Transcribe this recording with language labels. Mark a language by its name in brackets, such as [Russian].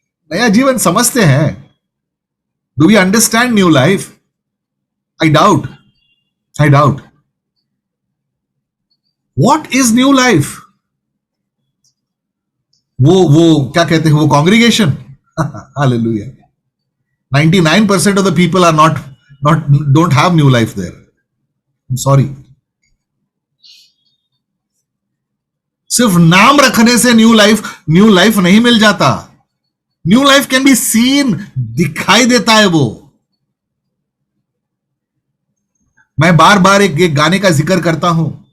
[Hindi] नया जीवन समझते हैं? [English] Do we understand new life? I doubt, I doubt. What is new life? [Hindi] वो क्या कहते हैं, वो congregation. Hallelujah. [English] 99% of the people are not don't have new life there. I'm sorry. [Hindi] सिर्फ नाम रखने से न्यू लाइफ नहीं मिल जाता। [English] new life can be seen, [Hindi] दिखाई देता है वो। मैं बार बार एक गाने का जिक्र करता हूं।